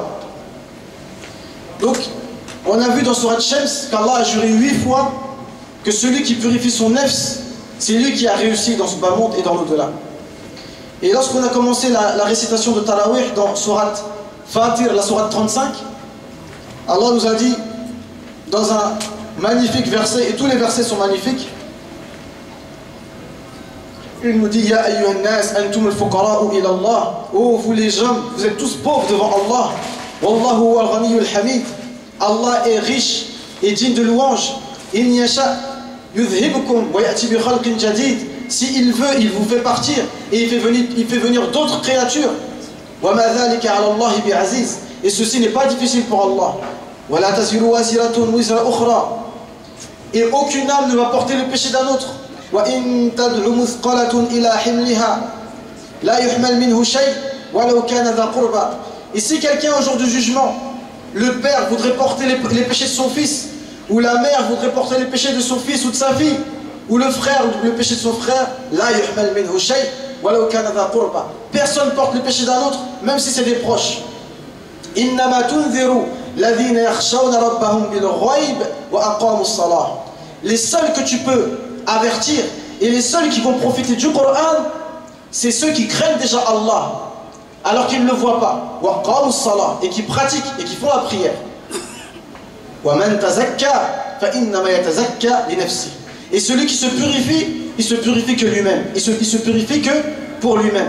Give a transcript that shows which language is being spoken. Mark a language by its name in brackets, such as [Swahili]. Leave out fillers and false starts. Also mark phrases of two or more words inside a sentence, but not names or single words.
[French] Donc on a vu dans Surat Shams qu'Allah a juré 8 fois que celui qui purifie son nefs, c'est lui qui a réussi dans ce bas monde et dans l'au-delà. Et lorsqu'on a commencé la récitation de Tarawih dans Surat Fatir, la Surat 35, Allah nous a dit dans un magnifique verset, et tous les versets sont magnifiques, il nous dit [Arabic] يا أيها الناس أنتم الفقراء إلى الله. [French] Oh vous les hommes, vous êtes tous pauvres devant Allah. [Arabic] والله هو الغني الحميد. [French] Allah est riche et digne de louange. [Arabic] إن يشأ يذهبكم ويأت بخلق جديد. [French] Si il veut, il vous fait partir et il fait venir d'autres créatures. [Arabic] وما ذلك على الله بعزيز. [French] Et ceci n'est pas difficile pour Allah. [Arabic] ولا تزر وازرة وزر أخرى. [French] Et aucune âme ne va porter le péché d'un autre. [Arabic] وَإِن تَدْعُ مُثْقَلَةٌ إِلَى حِمْلِهَا لَا يُحْمَلْ مِنْهُ شَيْءٍ وَلَوْ كَانَ ذَا قُرْبَى. [French] Et si quelqu'un au jour du jugement, le père voudrait porter les péchés de son fils, ou la mère voudrait porter les péchés de son fils ou de sa fille, ou le frère le péché de son frère, [Arabic] لَا يُحْمَلْ مِنْهُ شَيْءٍ وَلَوْ كَانَ ذَا قُرْبَى. [French] Personne porte le péché d'un autre, même si c'est des proches. [Arabic] إِنَّمَا تُنذِرُ الَّذِينَ يَخْشَوْنَ رَبَّهُمْ بِالْغَيْبِ وَأَقَامُوا الصَّلَاةَ. [French] Les seuls que tu peux avertir et les seuls qui vont profiter du Coran, c'est ceux qui craignent déjà Allah alors qu'ils ne le voient pas, et qui pratiquent et qui font la prière. Et celui qui se purifie, il se purifie que lui-même, il se purifie que pour lui-même.